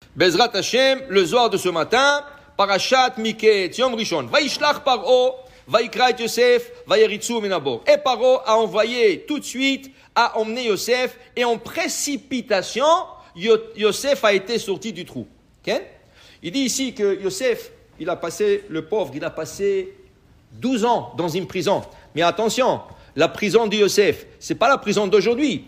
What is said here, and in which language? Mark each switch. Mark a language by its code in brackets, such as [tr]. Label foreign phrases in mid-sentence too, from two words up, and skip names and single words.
[he] בעזרת השם, [fr] le Zohar de ce matin, [he] פרשת מקץ, יום ראשון. וישלח פרעה ויקרא את יוסף, ויריצהו מן הבור. [fr] Et Paro a envoyé tout de suite, a emmené Yosef, et en précipitation, Yosef a été sorti du trou. Okay? Il dit ici que Yosef, le pauvre, il a passé 12 ans dans une prison. Mais attention, la prison de Yosef, c'est pas la prison d'aujourd'hui.